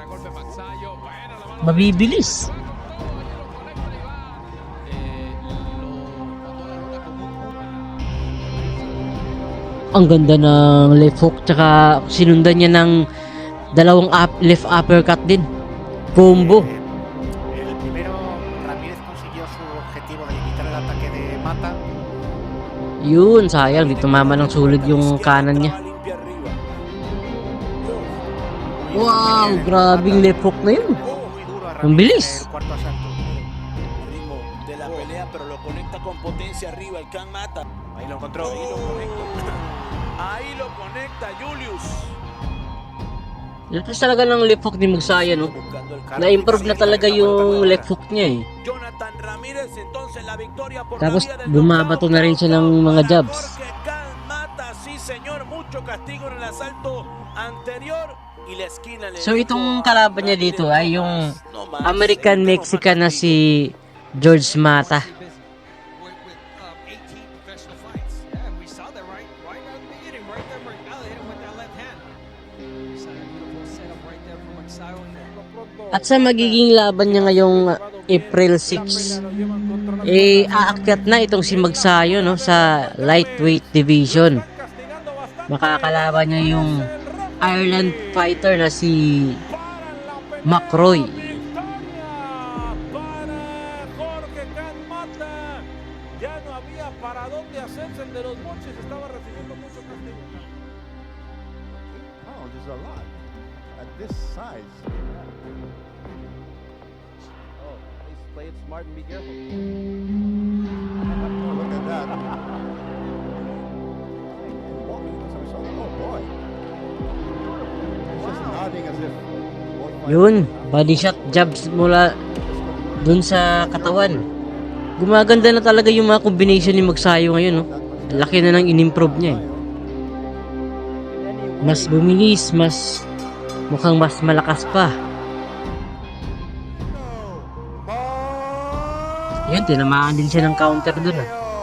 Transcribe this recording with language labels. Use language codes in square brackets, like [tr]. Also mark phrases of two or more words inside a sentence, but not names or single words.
[tl] Mabibilis. Ang ganda ng [en] left hook, [tl] tsaka sinundan niya ng dalawang [en] left uppercut [tl] din. Combo. [es] El primero, Ramírez consiguió su objetivo de limitar el ataque de Mata. [tl] Yun, sayang, di tumama ng sulod yung kanan niya. Wow, grabing [en] left hook [tl] na yun. [es] Muy duro a [tl] Ang [es] Ramírez [tl] bilis. [es] en el cuarto asalto. ritmo de la pelea, pero lo conecta con potencia arriba. El Can Mata. Ahí lo encontró. Ahí lo conecta Julius. [tl] Lakas talaga ng [en] left hook [tl] ni Magsayo, no? [es] Buscando el [tl] Na-improve na talaga yung [en] left hook [tl] niya eh. [es] Jonathan Ramírez, entonces la victoria por [tl] Tapos [es] la vía del [tl] bumabato na rin siya ng mga jabs. [es] Jorge Can Mata, sí señor, mucho castigo en el asalto anterior y la esquina le [tl] So itong kalaban niya dito ay yung [es] No más. [tl] American-Mexican na si George Mata. [en] With 18 professional fights. Yeah, we saw that right out the beginning. Right there, Mercado hit him with that left hand. We saw that beautiful setup right there from Magsayo. [tl] At sa magiging laban niya ngayong April 6, aakyat na itong si Magsayo no, sa [en] lightweight division. [tl] Makakalaban niya yung [en] Ireland fighter [tl] na si McRoy. [es] Para Jorge Can Mata, ya no había para dónde hacerse el de los moches, estaba recibiendo mucho castigo. [en] Oh, there's a lot at this size. Oh, please play it smart and be careful. Oh, look at that. Walking to some sort of- oh boy. He's just nodding as if. [tl] Yun, [en] body shot jabs [tl] mula dun sa katawan. Gumaganda na talaga yung mga combination ni Magsayo ngayon, no? Laki na ng in-improve niya eh. Mas bumilis, mukhang mas malakas pa. Yun, tinamaan din siya ng counter dun ah.